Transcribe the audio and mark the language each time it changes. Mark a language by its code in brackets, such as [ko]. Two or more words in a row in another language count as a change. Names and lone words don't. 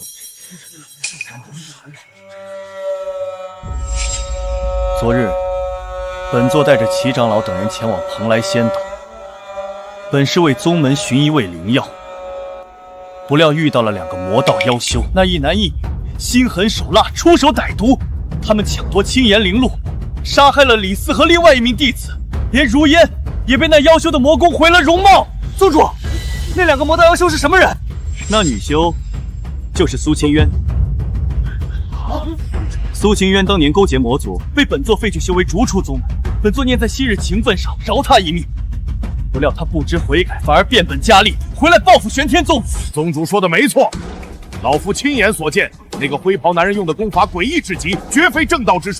[zh] 昨日，本座带着齐长老等人前往蓬萊仙島，本是為宗門尋一味靈藥，不料遇到了2個魔道妖修，那一男一女，心狠手辣，出手歹毒。他們搶奪青岩靈露，殺害了李斯和另外1名弟子，連如煙也被那妖修的魔功毀了容貌。宗主，那2個魔道妖修是什麼人？那女修就是蘇清淵。蘇清淵當年勾結魔族，被本座廢去修為，逐出宗門。本座念在昔日情分上，饒他一命。不料他不知悔改，反而變本加厲，回來報復玄天宗。宗主說的沒錯，老夫親眼所見，那個灰袍男人用的功法詭異至極，絕非正道之術。